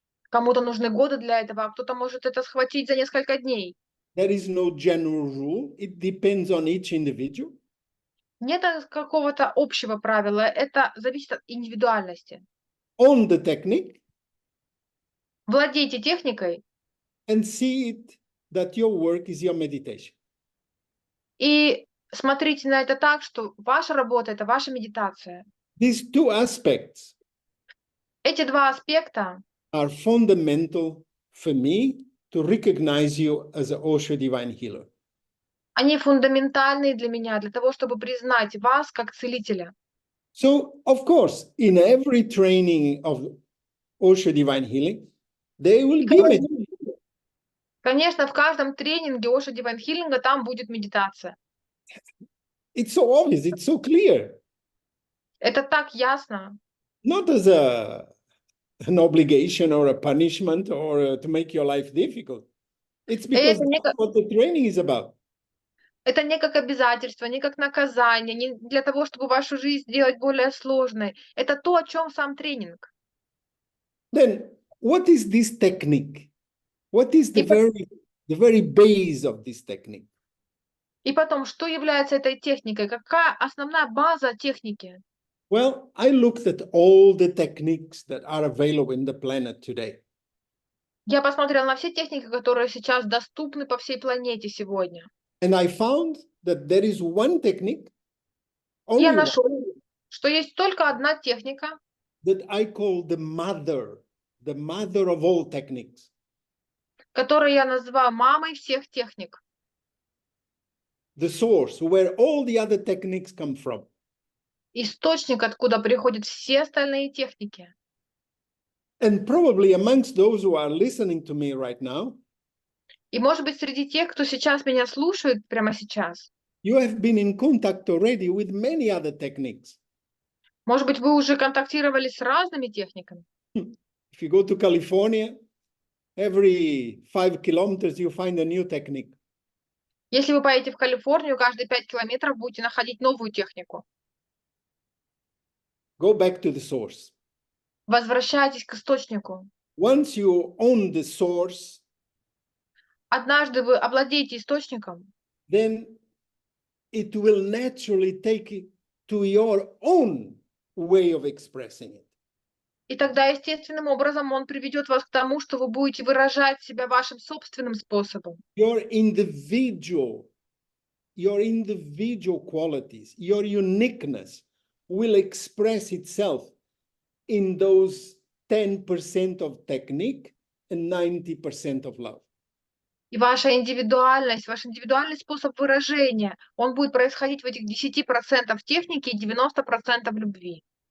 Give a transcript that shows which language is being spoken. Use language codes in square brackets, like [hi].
[ru] Кому-то нужны годы для этого, а кто-то может это схватить за несколько дней. [en] There is no general rule. It depends on each individual. [ru] Нет какого-то общего правила, это зависит от индивидуальности. [en] Own the technique [ru] Владейте техникой [en] and see it that your work is your meditation. [ru] и смотрите на это так, что ваша работа – это ваша медитация. [en] These two aspects [ru] Эти два аспекта [en] are fundamental for me to recognize you as an OSHO Divine Healer. [ru] они фундаментальные для меня, для того, чтобы признать вас как целителя. [en] So, of course, in every training of OSHO Divine Healing, there will be meditation. [ru] Конечно, в каждом тренинге OSHO Divine Healing там будет медитация. [en] It's so obvious, it's so clear. [ru] Это так ясно. [en] Not as an obligation or a punishment or to make your life difficult. It's because that's what the training is about. [ru] Это не как обязательство, не как наказание, не для того, чтобы вашу жизнь сделать более сложной. Это то, о чем сам тренинг. [en] Then, what is this technique? What is the very base of this technique? [ru] И потом, что является этой техникой? Какая основная база техники? [en] Well, I looked at all the techniques that are available in the planet today. [ru] Я посмотрела на все техники, которые сейчас доступны по всей планете сегодня. [en] And I found that there is one technique, [ru] Я нашла, что есть только одна техника, [en] that I call the mother of all techniques. [ru] которую я называю мамой всех техник. [en] The source where all the other techniques come from. [ru] Источник, откуда приходят все остальные техники. [en] And probably amongst those who are listening to me right now, [ru] И, может быть, среди тех, кто сейчас меня слушает, прямо сейчас, [en] you have been in contact already with many other techniques. [ru] может быть, вы уже контактировали с разными техниками. [en] If you go to California, every 5 kilometers you find a new technique. [ru] Если вы поедете в Калифорнию, каждые 5 километров будете находить новую технику. [en] Go back to the source. [ru] Возвращайтесь к источнику. [en] Once you own the source, [ru] Однажды вы овладеете источником, [en] then it will naturally take it to your own way of expressing it. [ru] и тогда естественным образом он приведет вас к тому, что вы будете выражать себя вашим собственным способом. [en] Your individual qualities, your uniqueness will express itself in those 10% of technique and 90% of love. [ru] И ваша индивидуальность, ваш индивидуальный способ выражения, он будет происходить в этих 10% техники и 90% любви.